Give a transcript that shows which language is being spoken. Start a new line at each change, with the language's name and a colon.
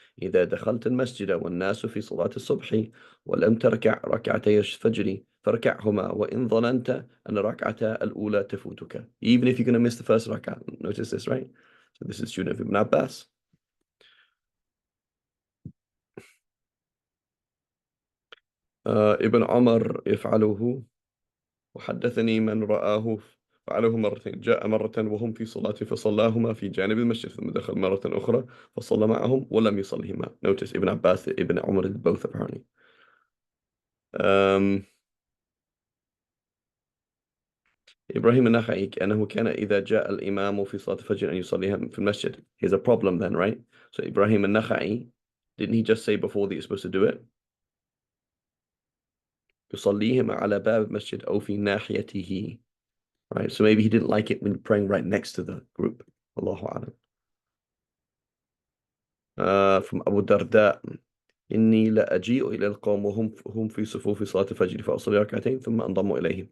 Arabic: إذا دخلت المسجد والناس في صلاة الصبح ولم تركع ركعتي الفجر فاركعهما وإن ظننت أن الركعة الأولى تفوتك.
English: Even if you're going to miss the first rak'ah. Notice this, right? So this is student of Ibn Abbas.
Arabic: ابن عمر يفعله وحدثني من رآه فعله مرتين. جاء مرة وهم في صلاة فصلاهما في جانب المسجد ثم دخل مرة أخرى فصلى معهم ولم يصلهما.
English: Notice Ibn Abbas, Ibn Umar did both apparently.
Arabic: إبراهيم النخعي كأنه كان إذا جاء الإمام في صلاة الفجر أن يصليها في المسجد.
English: Here's a problem then, right? So Ibrahim al-Nakhai, didn't he just say before that you're supposed to do it?
Arabic: يصليهما على باب المسجد أو في ناحيته.
English: Right? So maybe he didn't like it when praying right next to the group. Allahu A'lam.
Arabic: From Abu Darda, إني لأجيء إلى القوم وهم في صفوف صلاة الفجر فأصلي ركعتين ثم أنضم إليهم.